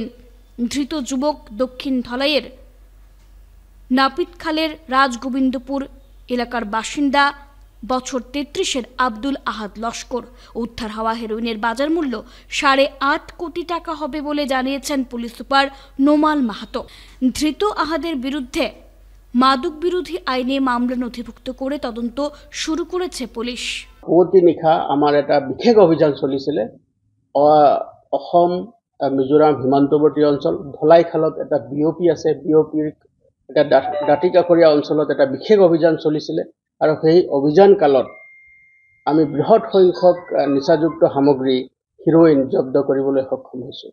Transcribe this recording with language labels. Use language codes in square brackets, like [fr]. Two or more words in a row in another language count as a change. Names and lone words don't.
[bn] ধৃত যুবক দক্ষিণ ধলাইয়ের নাপিতখালের রাজগোবিন্দপুর এলাকার বাসিন্দা, বছর 33-এর আব্দুল আহাদ লস্কর। উদ্ধার হওয়া হেরোইনের বাজার মূল্য 8.5 কোটি টাকা হবে বলে জানিয়েছেন পুলিশ সুপার নোমাল মাহাতো। ধৃত আহাদের বিরুদ্ধে মাদক বিরোধী আইনে মামলা নথিভুক্ত করে তদন্ত শুরু করেছে পুলিশ। [as] পুৱতি নিশা আমাৰ এটা বিশেষ অভিযান চলিছিলে। অসম মিজোৰাম সীমান্তৱৰ্তী অঞ্চল ধলাইখালত এটা বিওপি আছে। বিওপিৰ এটা দাঁতিকাষৰীয়া অঞ্চলত এটা বিশেষ অভিযান চলিছিলে আৰু সেই অভিযান কালত আমি বৃহৎ সংখ্যক নিচাযুক্ত সামগ্ৰী হিৰোইন জব্দ কৰিবলৈ সক্ষম হৈছোঁ।